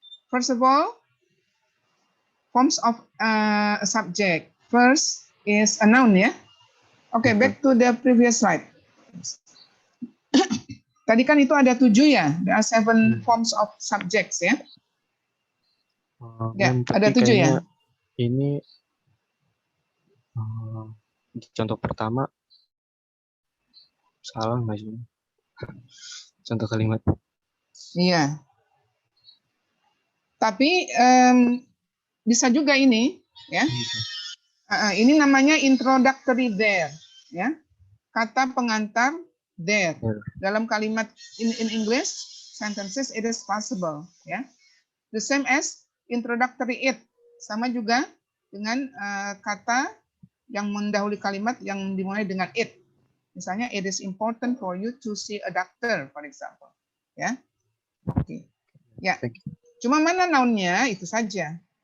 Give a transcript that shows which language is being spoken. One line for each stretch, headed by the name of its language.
English: First of all, forms of a subject. First is a noun. Yeah. Okay. Back to the previous slide.
Indonesian: Tadi kan itu ada 7 ya.
English: There are 7 forms of subjects ya.
Indonesian: Ya, ada 7 ya. Ini contoh pertama salah nggak sih? Contoh kalimat. Iya. Tapi bisa juga ini ya. Ini namanya introductory there ya. Kata pengantar there. Dalam kalimat
English: in English sentences it is possible ya. The same as introductory it.
Indonesian: Sama juga dengan kata yang mendahului kalimat yang dimulai dengan it.
English: Misalnya it is important for you to see a doctor for example.
Indonesian: Ya. Oke. Ya. Cuma mana nounnya itu saja.